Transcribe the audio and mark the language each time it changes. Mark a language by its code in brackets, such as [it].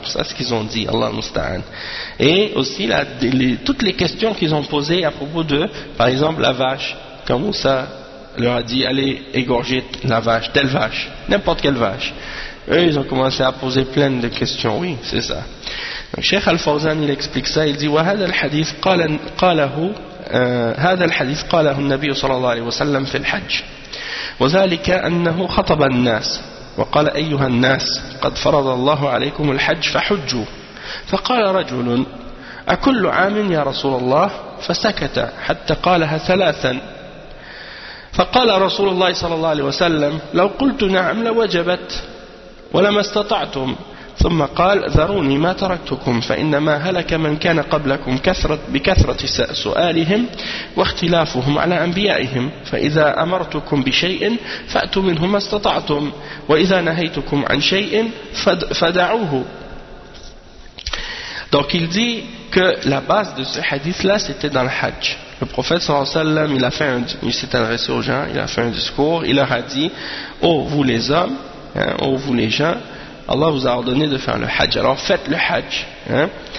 [fr] Ça, c'est ce qu'ils ont dit, Allah Musta'an. Et aussi, toutes les questions qu'ils ont posées à propos de, par exemple, la vache. Quand Moussa leur a dit, allez égorger la vache, telle vache, n'importe quelle vache. Eux, ils ont commencé à poser plein de questions, oui, c'est ça. Donc, Cheikh Al-Fawzan, il explique ça, il dit, [ar] وَهَذَا الْحَدِيثِ قَالَهُ هذا الحديث قاله النبي صلى الله عليه وسلم في الحج وذلك أنه خطب الناس وقال أيها الناس قد فرض الله عليكم الحج فحجوا فقال رجل أكل عام يا رسول الله فسكت حتى قالها ثلاثا فقال رسول الله صلى الله عليه وسلم لو قلت نعم لوجبت ولما استطعتم ثم قال ذروني ما تركتكم فإنما هلك من كان قبلكم بكثرة سؤالهم واختلافهم على أنبيائهم فإذا أمرتكم بشيء فأتوا منه ما استطعتم وإذا نهيتكم عن شيء فدعوه. [fr] Donc il dit que la base de ce hadith là c'était dans le Hajj. Le prophète sallallahu alayhi wa sallam, il s'est adressé aux gens, il a fait un discours, il leur a dit, oh vous les hommes, oh vous les gens, Allah vous a ordonné de faire le hajj, alors faites le hajj. Hein?